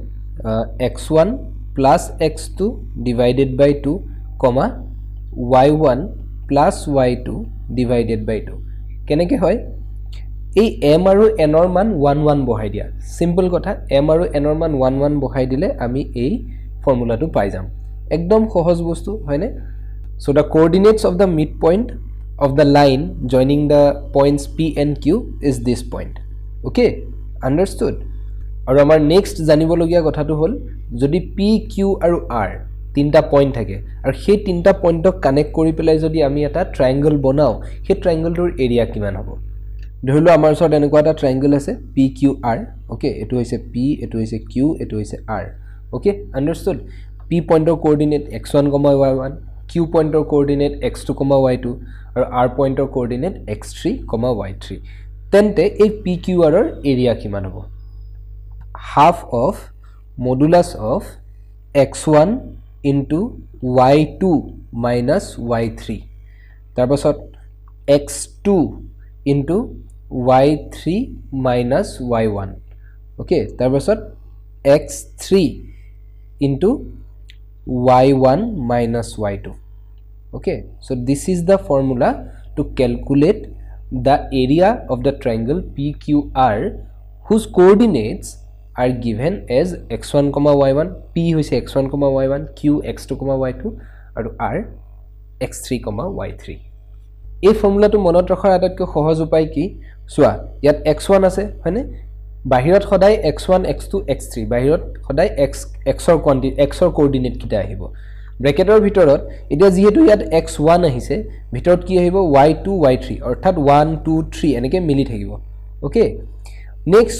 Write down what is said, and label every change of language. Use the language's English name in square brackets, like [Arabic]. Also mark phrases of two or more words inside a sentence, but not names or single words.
[English] x1 plus x2 divided by 2 y1 plus y2 divided by 2 [Assamese] কেনেকে হয় এই m আৰু n ৰ মান 1 1 বহাই দিয়া সিম্পল কথা m আৰু n ৰ মান 1 1 বহাই দিলে আমি এই ফৰ্মুলাটো পাই যাম একদম সহজ বস্তু হয়নে [English] so the coordinates of the midpoint of the line joining the points p and q is this point okay understood [Assamese] আৰু আমাৰ নেক্সট জানিবলগীয়া কথাটো হল যদি p q আৰু r তিনটা পয়েন্ট থাকে আৰু সেই তিনটা পয়েন্টক কানেক্ট কৰি পেলাই যদি আমি এটা ট্ৰায়াঙ্গল বনাও সেই ট্ৰায়াঙ্গলটোৰ এৰিয়া কিমান হ'ব ধৰিলো আমাৰ ওচৰত এনেকুৱা এটা ট্ৰায়াঙ্গল আছে pqr ওকে এটো হৈছে p এটো হৈছে q এটো হৈছে r [English] okay understood [Assamese] p [English] pointer coordinate [Assamese] x1, y1 q [English] pointer coordinate [Assamese] x2, y2 আৰু r [English] pointer coordinate [Assamese] x3, y3 তেন্তে এই pqr ৰ এৰিয়া কিমান হ'ব [English] half of modulus of x1 into y2 minus y3 তাৰপাছত x2 into y3 minus y1 okay তাৰপাছত x3 into y1 minus y2 okay so this is the formula to calculate the area of the triangle PQR whose coordinates are given as x1, y1 p hoise [Assamese] x1, y1 q x2, y2 আৰু r x3, y3 এই ফৰ্মুলাটো মনত ৰাখাৰ আটাইতকৈ সহজ উপায় কি সোৱা ইয়াত x1 আছে হয়নে বাহিৰত সদায় x1 x2 x3 বাহিৰত সদায় x ৰ কোয়ান্টিটি x ৰ কোঅৰ্ডিনেট কিটা আহিব ব্ৰেকেটৰ ভিতৰত এতিয়া যেহেতু ইয়াত x1 আহিছে ভিতৰত কি আহিব y2 y3 অৰ্থাৎ 1 2 3 এনেকে মিলি থাকিব [English] okay next